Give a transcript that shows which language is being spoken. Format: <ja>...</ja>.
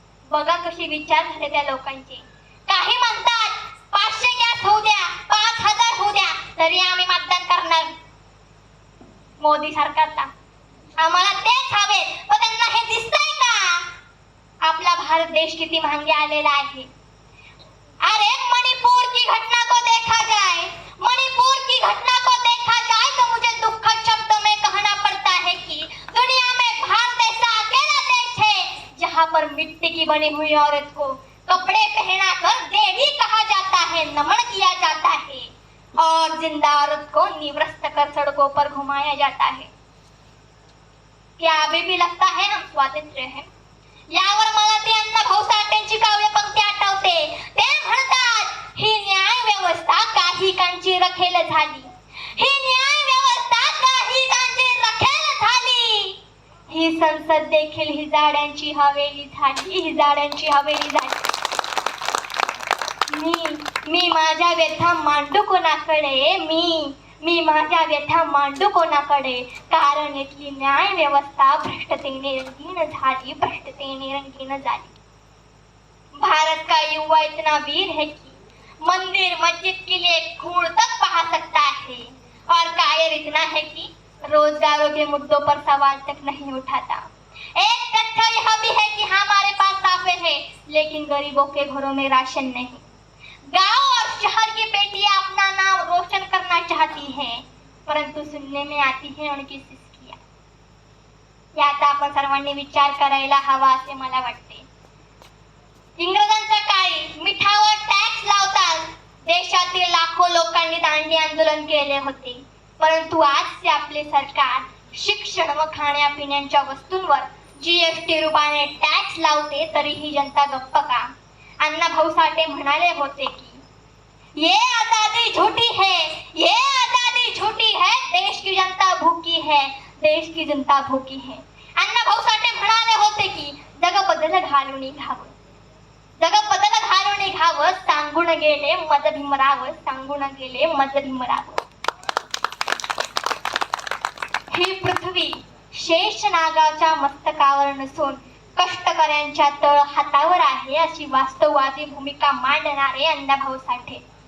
<mr>बघा कशी विचार झाले त्या लोकांचे. काही म्हणतात 500 गॅस होऊ द्या, 5000 होऊ द्या, तरी आम्ही मतदान करणार मोदी सरकारला, आम्हाला तेच हवे. पण त्यांना हे दिसतंय का आपला भारत देश किती मागे आलेला आहे?</mr> <hi>अरे मणिपुर की घटना को देखा जाए, मणिपुर की घटना को देखा जाए तो मुझे दुखद शब्दों में कहना पड़ता है कि दुनिया में भारत ऐसा अकेला देश है जहाँ पर मिट्टी की बनी हुई औरत को कपड़े पहना कर देवी कहा जाता है, नमन किया जाता है, और जिंदा औरत को निवृत्त कर सड़कों पर घुमाया जाता है. क्या अभी भी लगता है हम स्वातंत्र्य है?</hi> <mr>यावर मला ती अण्णाभाऊ साठेंची काव्य पंक्ती आठवते. ते म्हणतात, ही न्याय व्यवस्था काही कांची रखेल झाली, ही न्याय व्यवस्था काही कांची रखेल झाली, ही संसद देखील ही जाड्यांची हवेली झाली, ही जाड्यांची हवेली झाली. मी माझ्या व्यथा मांडू कोणाकडे, मी माझ्या व्यथा मांडू कोणाकडे, कारण इथली न्याय व्यवस्था भ्रष्टतेने रंगीन झाली, भ्रष्टतेने रंगीन झाली.</mr> <hi>भारत का युवा इतना वीर है कि मंदिर मस्जिद के लिए खून तक बहा सकता है, और कायर इतना है कि रोजगारों के मुद्दों पर सवाल तक नहीं उठाता. एक तथ्य यह भी है कि हमारे पास राफेल है लेकिन गरीबों के घरों में राशन नहीं. गांव और शहर की बेटियां अपना नाम रोशन करना चाहती हैं, परंतु सुनने में आती है उनकी सिसकियां.</hi> <mr>याचा आपण सर्वांनी विचार करायला हवा असे मला वाटते. इंग्रजांच्या काळी मिठावर टॅक्स लावताच देशातील लाखो लोकांनी दांडी आंदोलन केले होते, परंतु आजचे आपले सरकार शिक्षण व खाण्यापिण्याच्या वस्तूंवर जीएसटी रूपाने टॅक्स लावते, तरीही जनता गप्प का? अण्णाभाऊ साठे म्हणाले होते की</mr> <hi>ये आजादी झूठी है, ये आजादी झूठी है, देश की जनता भूकी है, देश की जनता भूकी है.</hi> <mr>अण्णाभाऊ साठे म्हणाले होते की जग बदल घालून घ्यावं, जग बदल घालून घ्यावं, सांगून गेले मज भीमराव, सांगून गेले मज भीमराव. ही पृथ्वी शेष नागाच्या मस्तकावर नसून कष्टकऱ्यांच्या तळ हातावर आहे, अशी वास्तववादी भूमिका मांडणारे अण्णाभाऊ साठे.</mr>